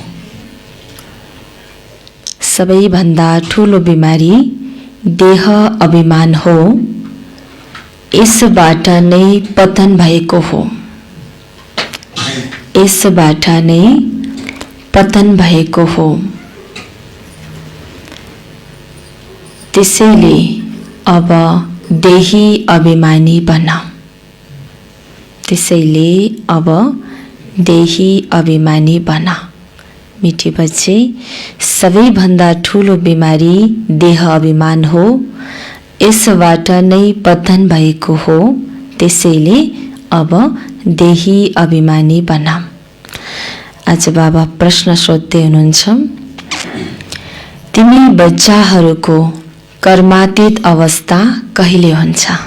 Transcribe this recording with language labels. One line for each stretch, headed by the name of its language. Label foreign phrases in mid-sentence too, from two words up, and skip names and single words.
Nepali: सबैभन्दा ठूलो बिमारी देह अभिमान हो। यसबाट नै पतन भएको हो। यसबाट नै पतन भएको हो। त्यसैले अब देही अभिमानी बन। त्यसैले अब देही अभिमानी बन।
Hindi: मिठी बच्चे,
Nepali: सबैभन्दा ठूलो बिमारी देह अभिमान हो। यसबाट नै पतन भएको हो। त्यसैले अब देही अभिमानी बन। आज बाबा प्रश्न सोध्दै हुनुहुन्छ, तिमी बच्चाहरूको कर्मातीत अवस्था कहिले हुन्छ?